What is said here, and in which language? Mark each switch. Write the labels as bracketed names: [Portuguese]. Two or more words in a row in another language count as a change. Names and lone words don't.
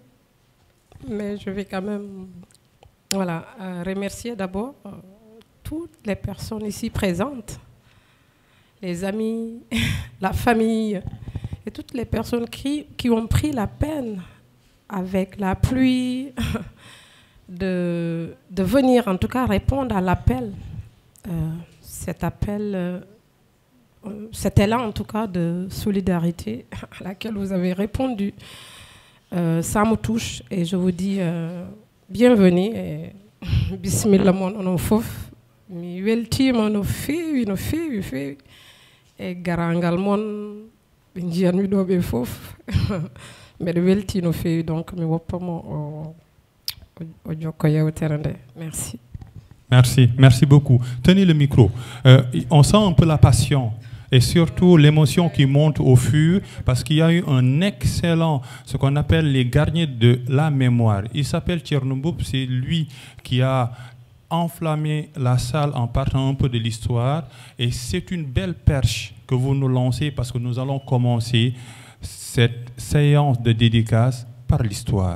[French] Mais je vais quand même remercier d'abord toutes les personnes ici présentes, les amis, la famille et toutes les personnes qui ont pris la peine avec la pluie de venir en tout cas répondre à l'appel. Cet appel, cet élan en tout cas de solidarité à laquelle vous avez répondu, ça me touche et je vous dis bienvenue et bismillah [Fula] mon fof mi weltima no fewi e garangal mon be jiyanmi do be fof mbeɗa welti no fewi donc mi woppamo o jokko yewtere nde. [French] Merci. Merci, merci beaucoup. Tenez le micro. On sent un peu la passion et surtout l'émotion qui monte au fur parce qu'il y a eu un excellent, ce qu'on appelle les gardiens de la mémoire. Il s'appelle Thierno Mboup, c'est lui qui a enflammé la salle en partant un peu de l'histoire et c'est une belle perche que vous nous lancez parce que nous allons commencer cette séance de dédicace par l'histoire.